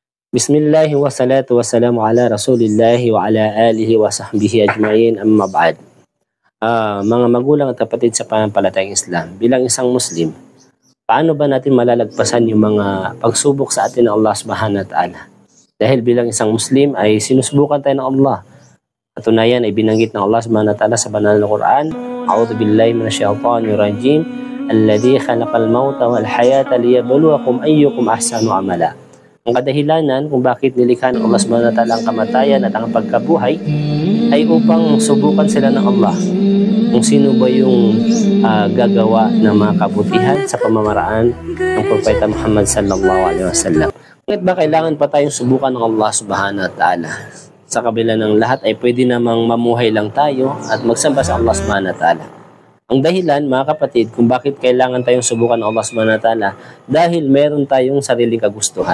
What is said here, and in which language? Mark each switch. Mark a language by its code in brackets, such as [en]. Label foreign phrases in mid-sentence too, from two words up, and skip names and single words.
[ar] بسم الله والصلاة والسلام على رسول الله وعلى آله وصحبه أجمعين أما بعد. [tl] Mga magulang at kapatid sa pananampalatayang Islam, bilang isang Muslim, paano ba natin malalagpasan yung mga pagsubok sa atin ng Allah [ar] سبحانه وتعالى? [tl] Dahil bilang isang Muslim ay sinusubukan tayo ng Allah. Katunayan ay binanggit ng Allah [ar] سبحانه وتعالى [tl] sa banal na Quran, [ar] أعوذ بالله من الشيطان الرجيم الذي خلق الموت والحياة ليبلوكم أيكم أحسن عملا. [tl] Ang kadahilanan kung bakit nilikha ng Allah [ar] سبحانه وتعالى [tl] ang kamatayan at ang pagkabuhay ay upang subukan sila ng Allah kung sino ba yung gagawa ng mga kabutihan sa pamamaraan ng Propeta Muhammad [ar] صلى الله عليه وسلم. [tl] Bakit ba kailangan pa tayong subukan ng Allah [ar] سبحانه وتعالى? [tl] Sa kabila ng lahat ay pwede namang mamuhay lang tayo at magsamba sa Allah [ar] سبحانه وتعالى. [tl] Ang dahilan, mga kapatid, kung bakit kailangan tayong subukan ng Allah [ar] سبحانه وتعالى, [tl] dahil meron tayong sariling kagustuhan.